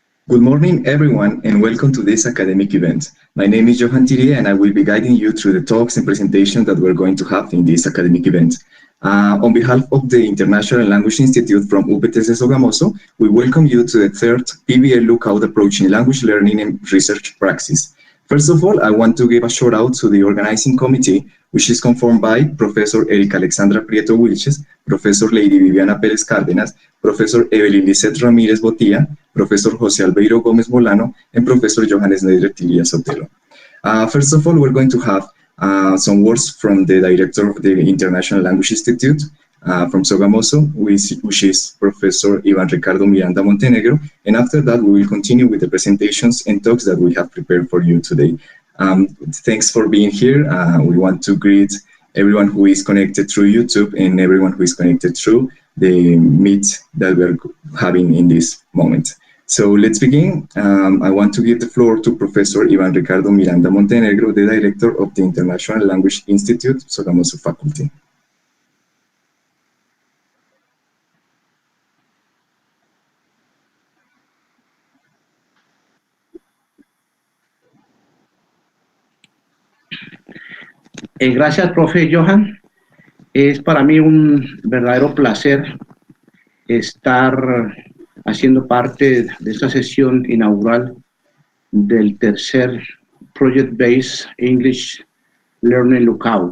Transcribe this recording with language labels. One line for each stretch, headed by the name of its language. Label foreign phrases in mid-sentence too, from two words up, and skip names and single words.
English: Good morning, everyone, and welcome to this academic event. My name is Johan Tirie, and I will be guiding you through the talks and presentations that we're going to have in this academic event. On behalf of the International Language Institute from Uptc Sogamoso, we welcome you to the third Pbel Lookout Approaching Language Learning and Research Praxis. First of all, I want to give a shout out to the organizing committee, which is conformed by Professor Erika Alexandra Prieto Wilches, Professor Lady Viviana Pérez Cárdenas, Professor Evelyn Lizeth Ramírez Botía, Professor José Albeiro Gómez Molano, and Professor Johannes Neder Tiria Sotelo. First of all, we're going to have some words from the director of the International Language Institute from Sogamoso, which is Professor Ivan Ricardo Miranda Montenegro, and after that we will continue with the presentations and talks that we have prepared for you today. Thanks for being here. We want to greet everyone who is connected through YouTube and everyone who is connected through the Meet that we're having in this moment. So let's begin. I want to give the floor to Professor Ivan Ricardo Miranda Montenegro, the director of the International Language Institute, Sogamoso Faculty.
Spanish: Gracias, profe Johan. Es para mí un verdadero placer estar haciendo parte de esta sesión inaugural del tercer Project Based English Learning Lookout.